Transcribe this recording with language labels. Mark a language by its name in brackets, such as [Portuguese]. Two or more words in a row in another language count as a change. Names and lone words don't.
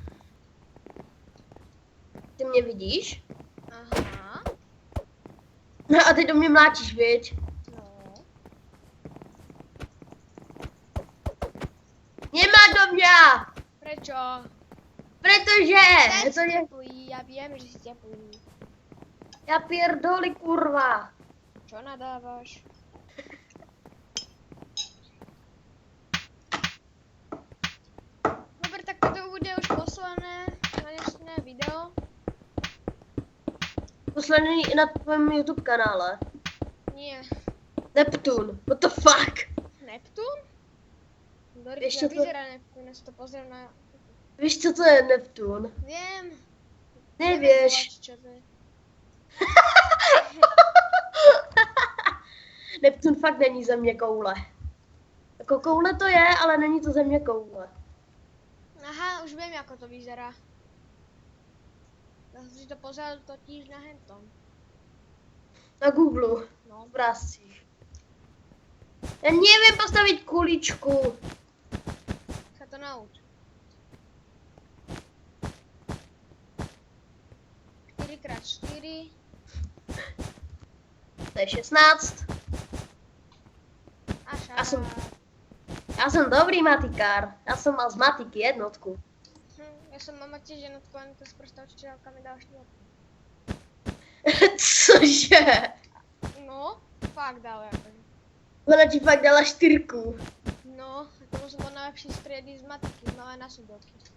[Czech] Ty mě vidíš? Aha. No a ty do mě mlátíš, viď? No. Nemá do mě! [Slovak] Prečo? [Czech] Protože! Ten To je... [Slovak] teplý, ja viem, že si teplý. [Czech] Já [Polish] pierdoli, kurva. [Slovak] Čo nadávaš? Dobre, tak toto bude už posledné dnešné video. [Czech] Poslední na tvém YouTube kanále. [Slovak] Nie. Neptun. [English] What the fuck? [Slovak] Neptún? Dory, Vieš, ja čo to- vyzerá Neptún, ja si to pozriem na... [Czech] Víš, co to je Neptun? [Slovak] Viem. [Czech] Nevíš. [Slovak] Neviem, čo to je. [Czech] Neptun fakt není země koule. Jako koule to je, ale není to země koule. [Slovak] Aha, už viem, ako to vyzerá. Ja som si to pozeral totiž na hentom. Na Google. No. [Czech] V obrázcích. Já nevím postavit kuličku. [Slovak] Sa to nauč. 4x4. To je 16. A šarát. [Czech] Já jsem dobrý matikár. Já jsem mal z matiky jednotku. [Slovak] Ja som mama tiež jednotku, len to z prosta učiteľka mi dala štvorku. [Czech] Cože? No, fakt dala akože. Ona ti fakt dala 4. [Slovak] No, tomu som bol najlepší z triedy z matiky, z malé násobilky.